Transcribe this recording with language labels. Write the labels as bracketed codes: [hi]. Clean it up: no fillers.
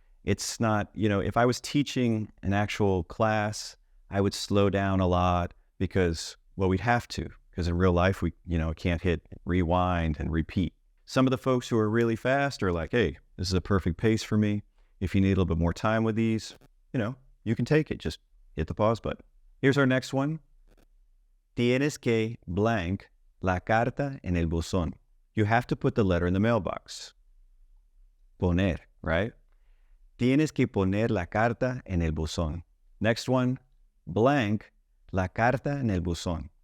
[en] It's not, if I was teaching an actual class, I would slow down a lot because, we'd have to, because in real life, we, can't hit rewind and repeat. Some of the folks who are really fast are like, hey, this is a perfect pace for me. If you need a little bit more time with these, you can take it. Just hit the pause button. Here's our next one. [es] Tienes que blank la carta en el buzón. [en] You have to put the letter in the mailbox. [es] Poner, right? Tienes que poner la carta en el buzón. [en] Next one, [es] blank la carta en el buzón.